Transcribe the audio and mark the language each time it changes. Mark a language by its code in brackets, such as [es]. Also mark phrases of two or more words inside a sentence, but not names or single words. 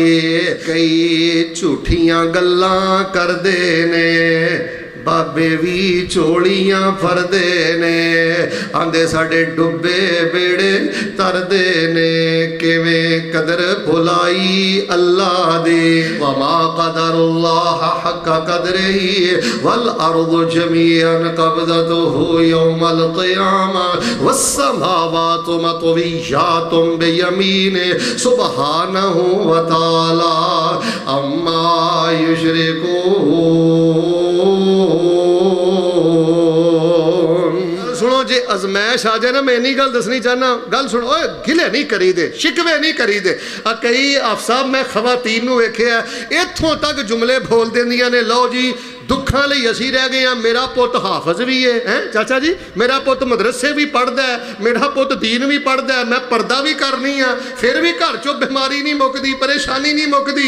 [pa] کئی جھوٹیاں گلاں کردے نے، بابے وی جھولیاں بھردے نے، آندے ساڈے ڈبے بیڑے تردے نے. کویں قدر بھلائی اللہ دے, [ar] وما قدروا الله حق قدره والأرض جميعا قبضته يوم القيامة والسماوات مطويات بيمينه سبحانه وتعالى عما يشركون. [pa] سنو جے آزمائش آ جائے ناں، میں اینی گل دسنی چاہنا، گل سنو، اوئے گلے نہیں کری دے، شکوے نہیں کری دے. کئی افساب میں خواتین نوں ویکھیا ایتھوں تک جملے بول دیندیاں نے، لو جی دکھاں لئی اسی رہ گئے ہیں، میرا پتر حافظ وی ہے، چاچا جی میرا پتر مدرسے وی پڑھدا ہے، میرا پتر دین وی پڑھدا ہے، میں پردہ وی کرنی ہاں، فیر وی گھر چوں بیماری نہیں مکدی، پریشانی نہیں مکدی.